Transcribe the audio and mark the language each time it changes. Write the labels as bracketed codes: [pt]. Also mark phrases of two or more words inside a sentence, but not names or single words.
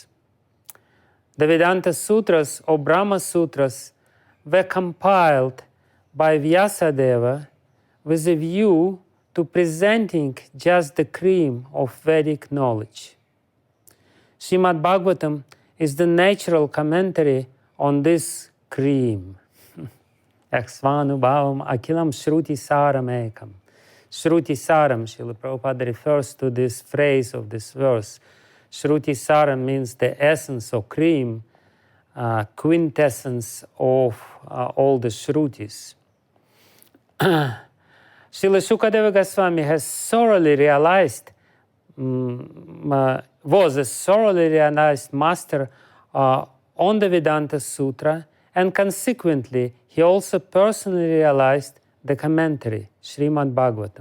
[en] The Vedanta Sutras or Brahma Sutras were compiled by Vyāsadeva with a view to presenting just the cream of Vedic knowledge. Srimad-Bhagavatam is the natural commentary on this cream. [sa] Svānubhāvam akhila-śruti-sāram ekam. [en] Śruti-sāram, Srila Prabhupada refers to this phrase of this verse. Śruti-sāram means the essence or cream, quintessence of all the Shrutis. Srila Sukadeva Goswami has thoroughly realized, was a thoroughly realized master on the Vedanta Sutra, and consequently he also personally realized the commentary, Srimad-Bhagavatam.